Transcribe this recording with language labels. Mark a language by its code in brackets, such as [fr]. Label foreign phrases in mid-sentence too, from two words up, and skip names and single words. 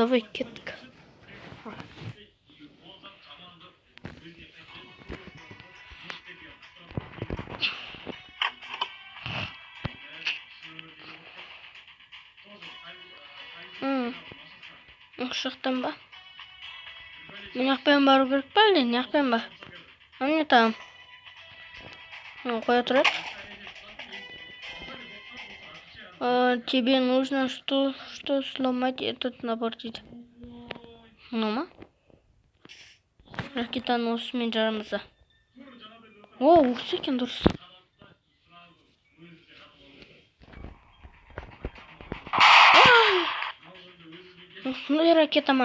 [kk] Давай кеттік. Осы жақтан ба? Мен жақпен бару керек па әлде? Не жақпен ба? Не там? Қоя тұрады. [ru] Тебе нужно что сломать этот набор дейді. [kk] Ма? Ракетаны осымен жарамызда. Осы екен дұрыс. Осындай ракета ма?